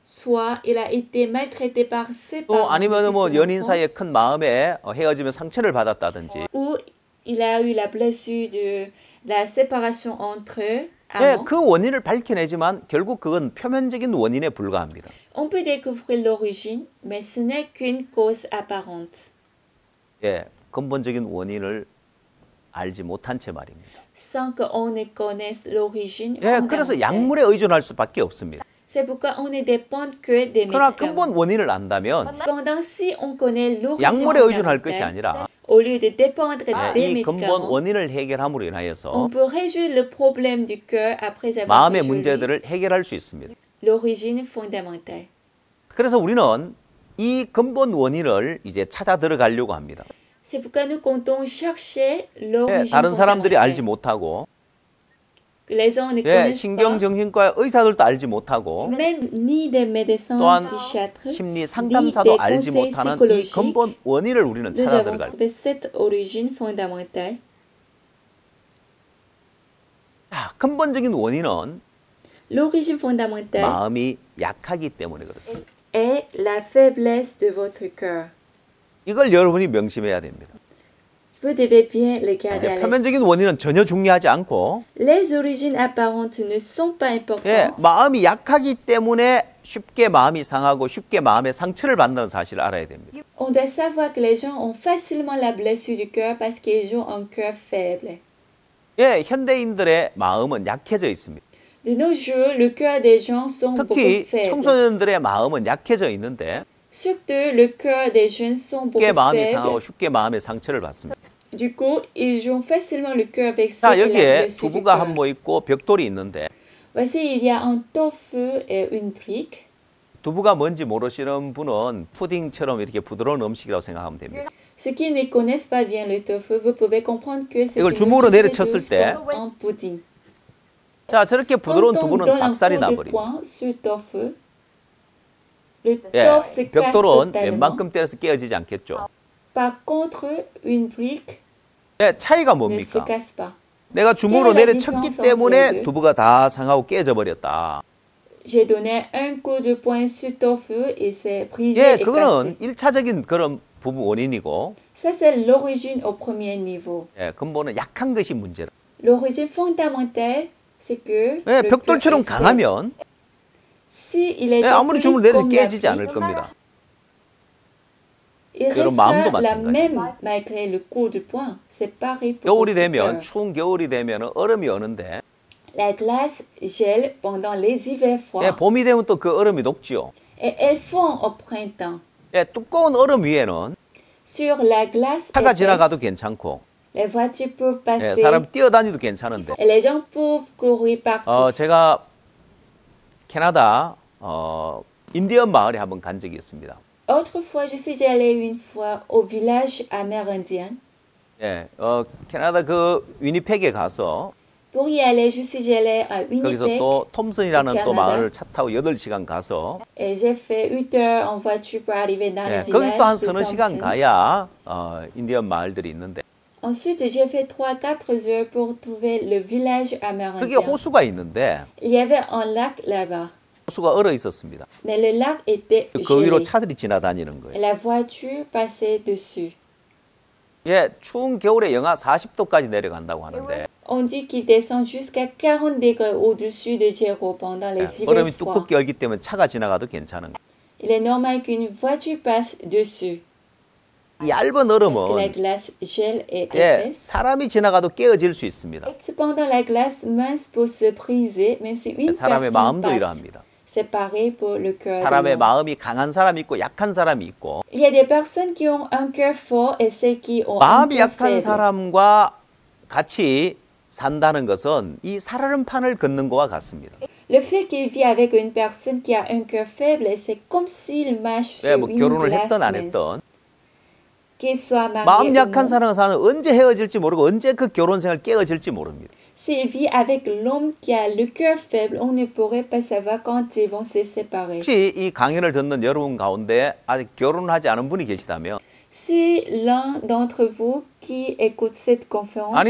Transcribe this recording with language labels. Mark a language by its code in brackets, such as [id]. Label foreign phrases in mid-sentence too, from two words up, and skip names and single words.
[fr] soit il a été maltraité par ses [ko] 또 [fr] parents [ko] 아니면 [fr] depuis [ko] 뭐 [fr] son [ko] 연인 사이에 [fr] enfance, [ko] 큰 마음에 헤어지면 상처를 받았다든지 [fr] ou il a eu la blessure de la séparation entre eux. [ko] 예, [fr] amants. [ko] 그 원인을 밝혀내지만 결국 그건 표면적인 원인에 불과합니다. [fr] On peut découvrir l'origine, mais ce n'est qu'une cause apparente. [ko] 예, 근본적인 원인을 알지 못한 채 말입니다. [fr] Sans qu'on ne connaisse l'origine [ko] 예, 그래서 [fr] fondamentale. [ko] 약물에 의존할 수밖에 없습니다. [fr] C'est pourquoi on ne dépend que des [ko] 그러나 [fr] médicaments. [ko] 근본 원인을 안다면 [fr] Cependant, si on connaît l'origine [ko] 약물에 의존할 것이 [fr] fondamentale, [ko] 아니라 [fr] au lieu de dépendre des [ko] 이 근본 [fr] médicaments, [ko] 원인을 해결함으로 [fr] on [ko] 인하여서 [fr] peut résoudre le problème du cœur après avoir [ko] 마음의 [fr] résolu [ko] 문제들을 해결할 수 있습니다. [fr] l'origine fondamentale. [ko] 그래서 우리는 이 근본 원인을 이제 찾아 들어가려고 합니다. [fr] C'est pourquoi nous comptons chercher [ko] 예, [fr] l'origine [ko] 다른 사람들이 알지 [fr] fondamentale. [ko] 못하고 [fr] que les gens ne [ko] 예, [fr] connaissent pas, [ko] 신경정신과 의사들도 알지 못하고 [fr] même ni des médecins [ko] 또한 [fr] psychiatres, [ko] 심리 [fr] ni [ko] 상담사도 [fr] des [ko] 알지 [fr] conseils [ko] 못하는 이 [fr] psychologiques. [ko] 근본 원인을 우리는 [fr] Nous [ko] 찾아 [fr] avons [ko] 들어갈 [fr] trouvé cette origine fondamentale. [ko] 자, 근본적인 원인은 [fr] L'origine fondamentale [ko] 마음이 약하기 때문에 그렇습니다. [fr] est la faiblesse de votre cœur. [ko] 이걸 여러분이 명심해야 됩니다. [fr] Vous devez bien le garder à l'esprit. [ko] 표면적인 원인은 전혀 중요하지 않고 [fr] Les origines apparentes ne sont pas [ko] 예, [fr] importantes. [ko] 마음이 약하기 때문에 쉽게 마음이 상하고 쉽게 마음의 상처를 받는 사실을 알아야 됩니다. [fr] On doit savoir que les gens ont facilement la blessure du cœur parce qu'ils ont un cœur faible. [ko] 예, 현대인들의 마음은 약해져 있습니다. [fr] De nos jours, le cœur des gens sont beaucoup [ko] 특히 [fr] faibles. [ko] 청소년들의 마음은 약해져 있는데 [fr] Surtout, le cœur des jeunes sont [ko] 쉽게 [fr] beaucoup [ko] 마음이 [fr] faibles. [ko] 상하고 쉽게 마음의 상처를 받습니다. [fr] Du coup, ils ont facilement le cœur vexé [ko] 자, [fr] et la [ko] 여기에 [fr] blessure du [ko] 두부가 [fr] cœur. [ko] 한모 있고 벽돌이 있는데 [fr] Voici, il y a un tofu et une brique. [ko] 두부가 뭔지 모르시는 분은 푸딩처럼 이렇게 부드러운 음식이라고 생각하면 됩니다. [fr] Ceux qui ne connaissent pas bien le tofu, vous pouvez comprendre que c'est [ko] 이걸 [fr] une [ko] 주먹으로 [fr] nourriture [ko] 내려쳤을 [fr] douce [ko] 때 [fr] comme un pudding. [ko] 자, 저렇게 부드러운 [fr] Quand on [ko] 두부는 [fr] donne un [ko] 박살이 [fr] coup de [ko] 나버립니다. [fr] poing sur le tofu, le [ko] 예, [fr] tofu se casse [ko] 벽돌은 [fr] totalement. [ko] 웬만큼 때려서 깨어지지 않겠죠. [fr] Par contre, une brique [ko] 예, 차이가 [fr] ne se [ko] 뭡니까? [fr] casse pas. [ko] 내가 주먹으로 [fr] Quelle est la [ko] 내려쳤기 [fr] différence [ko] 때문에 [fr] entre les [ko] 두부가 다 상하고 깨져 버렸다. [fr] J'ai donné un coup de poing sur le tofu et c'est brisé [ko] 예, [fr] et cassé. [ko] 그거는 1차적인 그런 부분 원인이고 [fr] Ça, c'est l'origine au premier niveau. [ko] 예, 근본은 약한 것이 문제다. [fr] L'origine fondamentale, c'est que [ko] 예, [fr] le [ko] 벽돌처럼 [fr] cœur est faible. [ko] 강하면 [fr] Si il est [ko] 예, 아무리 주먹을 내려 [fr] comme la [ko] 깨지지 않을 [fr] brique, [ko] 겁니다. [fr] il [ko] 그런 마음도 [fr] restera la [ko] 마찬가지예요. [fr] même malgré le coup de poing. C'est pareil pour [ko] 겨울이 [fr] votre [ko] 되면 [fr] cœur. [ko] 추운 겨울이 되면 얼음이 어는데 [fr] La glace gèle pendant les hivers [ko] 예, [fr] froids [ko] 봄이 되면 또 그 얼음이 녹지요. [fr] et elle fond au printemps. [ko] 예, 두꺼운 얼음 위에는 [fr] Sur la glace [ko] 차가 [fr] épaisse, [ko] 지나가도 괜찮고 [fr] les voitures peuvent [ko] 예, [fr] passer [ko] 사람 뛰어다니도 괜찮은데 [fr] et les gens peuvent courir partout. [ko] 제가 캐나다 인디언 마을에 한번 간 적이 있습니다. [fr] Autrefois, je suis déjà allée une fois au village amérindien. [ko] 예, 캐나다 그 위니펙에 가서 [fr] Pour y aller, je suis déjà allée à [ko] 거기서 [fr] Winnipeg [ko] 또 톰슨이라는 또 캐나다. 마을을 차 타고 8시간 가서 [fr] et j'ai fait 8 heures en voiture pour arriver dans [ko] 예, [fr] le [ko] 거기서 또 한 [fr] village de [ko] 서너 시간 [fr] Thompson. [ko] 가야 인디언 마을들이 있는데 [fr] Ensuite, j'ai fait 3-4 heures pour trouver le village [ko] 그게 [fr] amérindien. [ko] 호수가 있는데 [fr] Il y avait un lac là-bas, [ko] 호수가 얼어 있었습니다. [fr] mais le lac était [ko] 그 위로 [fr] gelé [ko] 차들이 지나다니는 [fr] et [ko] 거예요. [fr] la voiture passait dessus. [ko] 예, 추운 겨울에 영하 40도까지 내려간다고 하는데 [fr] On dit qu'il descend jusqu'à 40 degrés au-dessus de zéro pendant les hivers [ko] 얼음이 [fr] froids. [ko] 두껍게 얼기 때문에 차가 지나가도 괜찮은 거예요. [fr] Il est normal qu'une voiture passe dessus [ko] 이 얇은 [fr] parce que la [ko] 얼음은 [fr] glace gèle et [ko] 예, [fr] épaisse. [ko] 사람이 지나가도 깨어질 수 있습니다. [fr] Cependant, la glace mince peut se briser même si une [ko] 사람의 [fr] personne [ko] 마음도 [fr] passe. [ko] 이러합니다. [fr] C'est pareil pour le cœur de [ko] 사람의 [fr] l'homme. [ko] 마음이 강한 사람이 있고 약한 사람이 있고 [fr] Il y a des personnes qui ont un cœur fort et celles qui ont un [ko] 마음이 [fr] cœur [ko] 약한 [fr] faible. [ko] 사람과 같이 산다는 것은 이 살얼음판을 걷는 것과 같습니다. [fr] Le fait qu'il vit avec une personne qui a un cœur faible, c'est comme s'il marche [ko] 예, [fr] sur [ko] 뭐 [fr] une [ko] 결혼을 [fr] glace [ko] 했던 안 [fr] mince. [ko] 했던 [fr] Qu'il soit marié [ko] 마음 [fr] ou [ko] 약한 [fr] non. [ko] 사람과 사는 언제 헤어질지 모르고 언제 그 결혼 생활 깨어질지 모릅니다. [fr] S'il vit avec l'homme qui a le cœur faible, on ne pourrait pas savoir quand ils vont se séparer. [ko] 혹시 이 강연을 듣는 여러분 가운데 아직 결혼을 하지 않은 분이 계시다면 [fr] Si l'un d'entre vous qui écoute cette conférence n'est